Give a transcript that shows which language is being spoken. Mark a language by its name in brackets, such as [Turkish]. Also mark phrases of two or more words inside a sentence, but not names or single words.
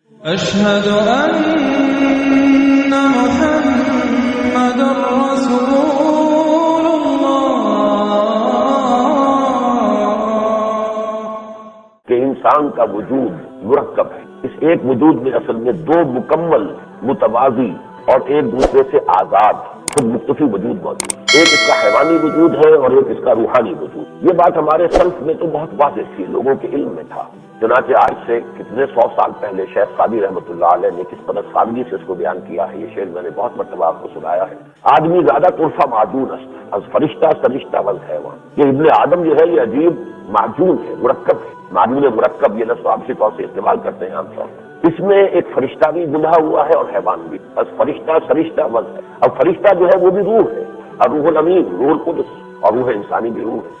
[Arabic] أشهد أن محمد رسول [Urdu] کہ انسان کا وجود مرکب ہے. اس ایک وجود میں اصل میں دو مکمل متوازی اور ایک دوسرے سے آزاد خود مختلف وجود موجود ہے. ایک اس کا حیوانی وجود ہے اور ایک اس کا روحانی وجود. یہ بات ہمارے سلف میں تو بہت واضح تھی، لوگوں کے علم میں تھا. چنانچہ آج سے کتنے 100 سال پہلے شیخ سعدی [Arabic] رحمۃ اللہ علیہ [Urdu] نے کس طرح سادگی سے اس کو بیان کیا ہے. یہ شعر میں نے بہت مرتبہ آپ کو سنایا ہے. [Persian] آدمی زیادہ طرفہ معجون است از فرشتہ سرشتہ والحیوان. [Urdu] یہ ابن آدم جو ہے یہ عجیب معجون ہے، مرکب ہے. معجون مرکب یہ لفظ عام طور سے استعمال کرتے ہیں عام طور پر. اس میں ایک فرشتہ بھی بندھا ہوا ہے اور حیوان بھی. [Persian] از فرشتہ سرشتہ وز ہے. [Urdu] اب فرشتہ جو ہے وہ بھی روح ہے، اور روح الامین، روح القدس، اور روح انسانی بھی روح ہے.